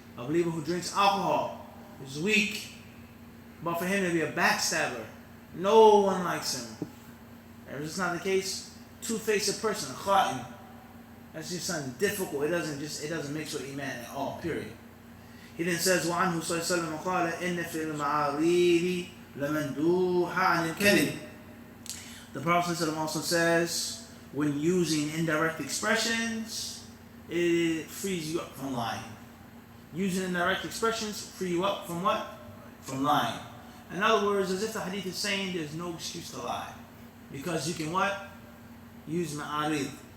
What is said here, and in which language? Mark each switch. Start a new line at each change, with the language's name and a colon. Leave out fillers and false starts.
English: A believer who drinks alcohol is weak. But for him to be a backstabber, no one likes him. If it's not the case, two-faced person, a khatim. That's just something difficult. It doesn't mix with iman at all, period. He then says,
Arabic: وعنه صلى الله عليه وسلم قال إن في المعاريض لمندوحة عن الكذب.
English: The Prophet ﷺ also says, when using indirect expressions, it frees you up from lying. Using indirect expressions free you up from what? From lying. In other words, as if the hadith is saying there's no excuse to lie. Because you can what? Use ma'arid.